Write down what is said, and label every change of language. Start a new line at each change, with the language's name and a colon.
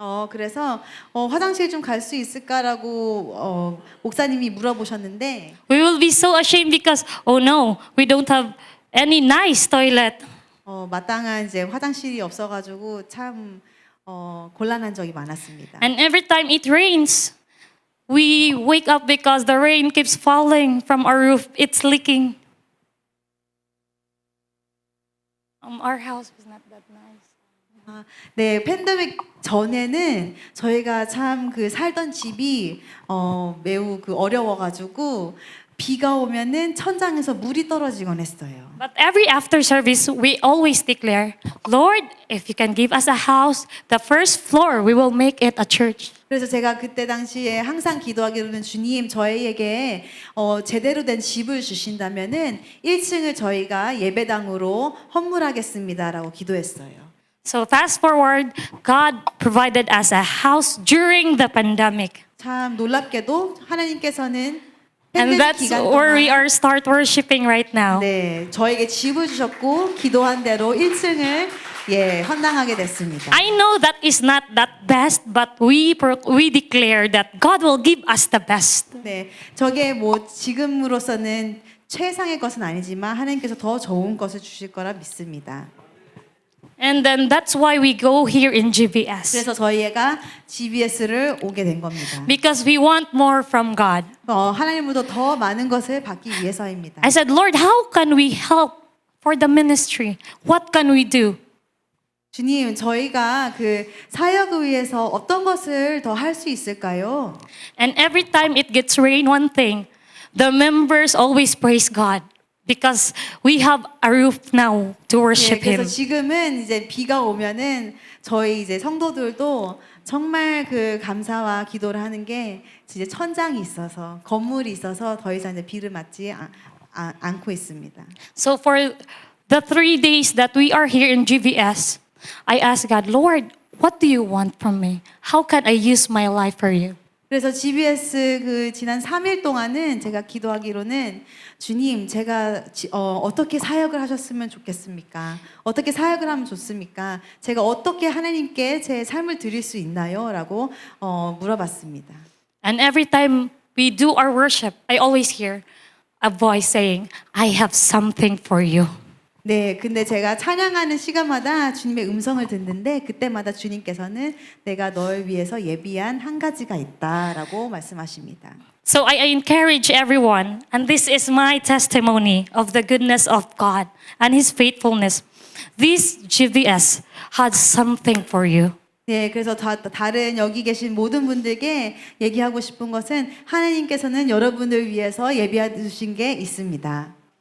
Korean: 그래서 화장실 좀 갈 수 있을까라고 목사님이 물어보셨는데
English: We will be so ashamed because, oh no, we don't have any nice toilet.
Korean: 마땅한 이제 화장실이 없어가지고 참 곤란한 적이 많았습니다.
English: And every time it rains, we wake up because the rain keeps falling from our roof. It's leaking. Our house was not that nice.
Korean: 네, 팬데믹 전에는 저희가 참 살던 집이 매우 어려워가지고 비가 오면은 천장에서 물이 떨어지곤 했어요.
English: But every after service, we always declare, Lord, if you can give us a house, the first floor, we will make it a church.
Korean: 그래서 제가 그때 당시에 항상 기도하기로는 주님 저희에게 제대로 된 집을 주신다면은 1층을 저희가 예배당으로 헌물하겠습니다라고 기도했어요.
English: So fast forward, God provided us a house during the pandemic.
Korean: 참 놀랍게도 하나님께서는
English: And
Korean: 팬데믹
English: that's
Korean: 기간
English: where we
Korean: 동안
English: are start worshiping right now.
Korean: 네, 저에게 집을 주셨고 기도한 대로 1층을 헌당하게 됐습니다.
English: I know that is not that best, but we declare that God will give us the best.
Korean: 네, 저게 지금으로서는 최상의 것은 아니지만 하나님께서 더 좋은 것을 주실 거라 믿습니다.
English: And then that's why we go here in GBS.
Korean: 그래서 저희가 GBS를 오게 된 겁니다.
English: Because we want more from God.
Korean: 하나님으로부터 더 많은 것을 받기 위해서입니다.
English: I said, Lord, how can we help for the ministry? What can we do?
Korean: 주님, 저희가 사역을 위해서 어떤 것을 더 할 수 있을까요?
English: And every time it gets rain, one thing, the members always praise God. Because we have a roof now to worship
Korean: 그래서
English: Him.
Korean: 지금은 이제 비가 오면은 저희 이제 성도들도 정말 감사와 기도를 하는 게 이제 천장이 있어서 건물이 있어서 더 이상 이제 비를 맞지 않고 있습니다.
English: So for the 3 days that we are here in GVS, I asked God, Lord, what do you want from me? How can I use my life for you?
Korean: 그래서 GBS 지난 3일 동안은 제가 기도하기로는 주님, 제가 어떻게 사역을 하셨으면 좋겠습니까? 어떻게 사역을 하면 좋습니까? 제가 어떻게 하나님께 제 삶을 드릴 수 있나요? 라고 물어봤습니다.
English: And every time we do our worship, I always hear a voice saying, I have something for you.
Korean: 네, 근데 제가 찬양하는 시간마다 주님의 음성을 듣는데 그때마다 주님께서는 내가 널 위해서 예비한 한 가지가 있다라고 말씀하십니다.
English: So I encourage everyone, and this is my testimony of the goodness of God and His faithfulness. This GVS had something for you.
Korean: 네, 그래서 다른 여기 계신 모든 분들께 얘기하고 싶은 것은 하나님께서는 여러분을 위해서 예비해 두신 게 있습니다.